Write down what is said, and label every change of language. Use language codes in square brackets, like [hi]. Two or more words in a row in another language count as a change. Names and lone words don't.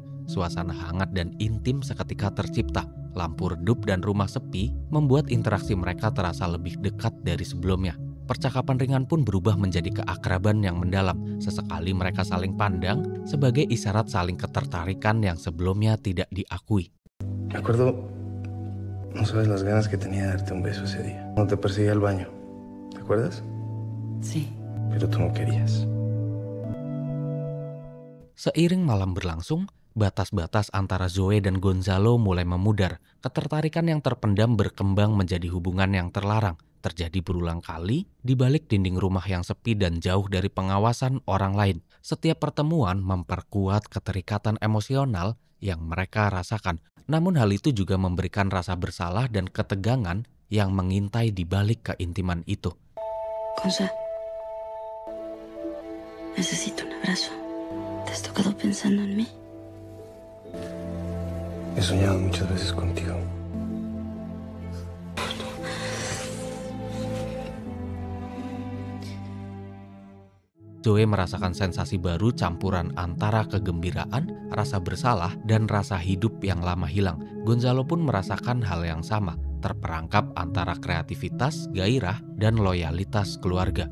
[id] Suasana hangat dan intim seketika tercipta. Lampu redup dan rumah sepi membuat interaksi mereka terasa lebih dekat dari sebelumnya. Percakapan ringan pun berubah menjadi keakraban yang mendalam. Sesekali mereka saling pandang sebagai isyarat saling ketertarikan yang sebelumnya tidak diakui. [es] Me acuerdo, no sabes las ganas que tenía de darte un beso ese día. Cuando te perseguí al baño. ¿Te acuerdas? Sí. Pero tú no querías. [id] Seiring malam berlangsung, batas-batas antara Zoe dan Gonzalo mulai memudar. Ketertarikan yang terpendam berkembang menjadi hubungan yang terlarang. Terjadi berulang kali di balik dinding rumah yang sepi dan jauh dari pengawasan orang lain. Setiap pertemuan memperkuat keterikatan emosional yang mereka rasakan. Namun hal itu juga memberikan rasa bersalah dan ketegangan yang mengintai di balik keintiman itu. [es] Gonza, necesito un abrazo. ¿Te has tocado pensando en mí? He soñado muchas veces contigo. [id] Zoe merasakan sensasi baru campuran antara kegembiraan, rasa bersalah, dan rasa hidup yang lama hilang. Gonzalo pun merasakan hal yang sama, terperangkap antara kreativitas, gairah, dan loyalitas keluarga.